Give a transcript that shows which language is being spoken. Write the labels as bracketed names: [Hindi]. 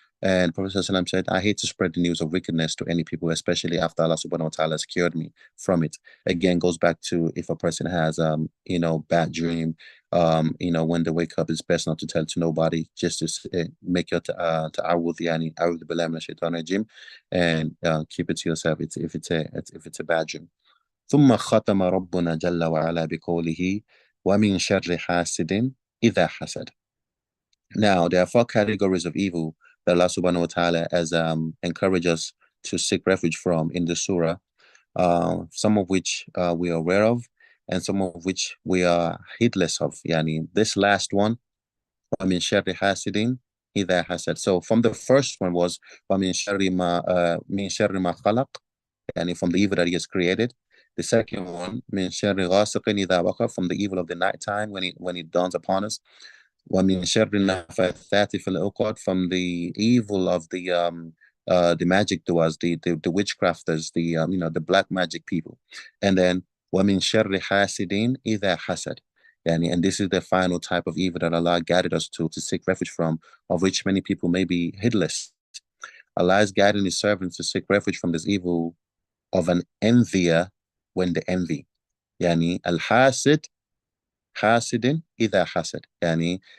[English] And Prophet ﷺ said, "I hate to spread the news of wickedness to any people, especially after Allah subhanahu wa ta'ala has cured me from it." Again, goes back to if a person has, bad dream, when they wake up, it's best not to tell to nobody, just to make your ta'awudh, yani, [Arabic] a'udhu billahi minash shaitanir rajim, [English] and keep it to yourself if it's a bad dream. [Arabic] ثم ختم ربنا جل وعلا بقوله ومن شر حاسد إذا حسد. [English] Now, there are 4 categories of evil that Allah subhanahu wa ta'ala has encouraged us to seek refuge from in the surah, some of which we are aware of, and some of which we are heedless of. Yani, this last one, [Arabic] وَمِن شَرِّ حَاسِدٍ إِذَا حَسَدٍ. [English] So from the first one was [Arabic] وَمِن شَرِّ مَا خَلَقٍ, [English] yani from the evil that he has created. The second one, [Arabic] مِن شَرِّ غَاسِقٍ إِذَا وَقَبَ, [English] from the evil of the nighttime when it dawns upon us. [Arabic] وَمِن شَرِّ النَّفَّاثَاتِ فِي الْعُقَدِ, [English] from the evil of the magic doers, the witchcrafters, the black magic people. And then [Arabic] وَمِن شَرِّ حَاسِدٍ إِذَا حَسَدٍ. [English] And this is the final type of evil that Allah guided us to seek refuge from, of which many people may be heedless. Allah is guiding His servants to seek refuge from this evil of an envier when they envy. [Arabic] Al-hasid, hasidin idha hasad.